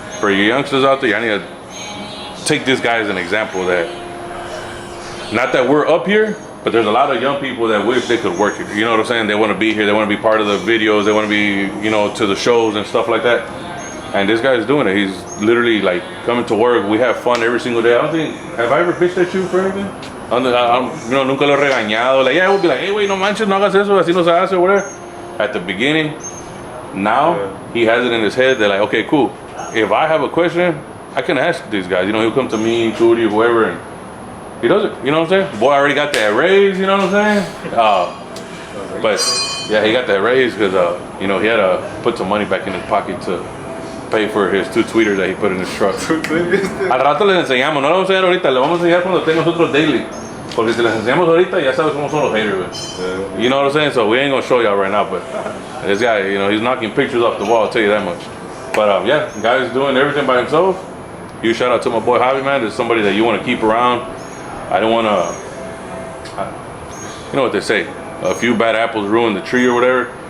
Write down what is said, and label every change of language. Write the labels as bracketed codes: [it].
[en] For you youngsters out there, I need to take this guy as an example that, not that we're up here, but there's a lot of young people that wish they could work here. You know what I'm saying? They want to be here. They want to be part of the videos. They want to be, you know, to the shows and stuff like that. And this guy's doing it. He's literally like coming to work. We have fun every single day. I don't think, have I ever bitched at you for anything? You know, [es] nunca lo he regañado. [en] Like, yeah, we'll be like, hey, wait, [es] no manches, no hagas eso, así no se hace, [en] whatever. At the beginning, now he has it in his head. They're like, okay, cool. If I have a question, I can ask these guys. You know, he'll come to me, Trudy, whoever, and he does it. You know what I'm saying? Boy, I already got that raise. You know what I'm saying? But yeah, he got that raise because you know, he had to put some money back in his pocket to pay for his 2 tweeters that he put in his truck. [es] Al rato les enseñamos. No le vamos a enseñar ahorita. Le vamos a enseñar cuando tenga nosotros daily. Porque si les enseñamos ahorita, ya sabes cómo son los haters, man. [en] You know what I'm saying? So we ain't gonna show y'all right now, but this guy, you know, he's knocking pictures off the wall, I'll tell you that much. But yeah, guy's doing everything by himself. Huge shout out to my boy Javi, man. There's somebody that you want to keep around. I don't want to, you know what they say, a few bad apples ruin the tree or whatever.